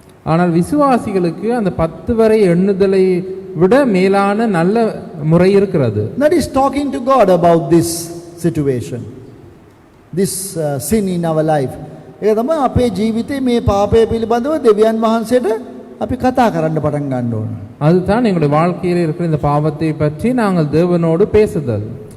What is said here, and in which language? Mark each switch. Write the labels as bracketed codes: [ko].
[ta] ஆனால் விசுவாசிகளுக்கு அந்த 10 வரை எண்ணுதலை விட மேலான நல்ல முறை இருக்கிறது. [en] That is talking to God about this situation, this sin in our life. [si] ඒක තමයි අපේ ජීවිතේ මේ පාපය පිළිබඳව දෙවියන් වහන්සේට අපි කතා කරන්න පටන් ගන්න ඕන. [ta] அதுதான் எங்களுடைய வாழ்க்கையில் இருக்கிற இந்த பாவத்தை பற்றி நாங்கள் தேவனோடு பேசுதல்.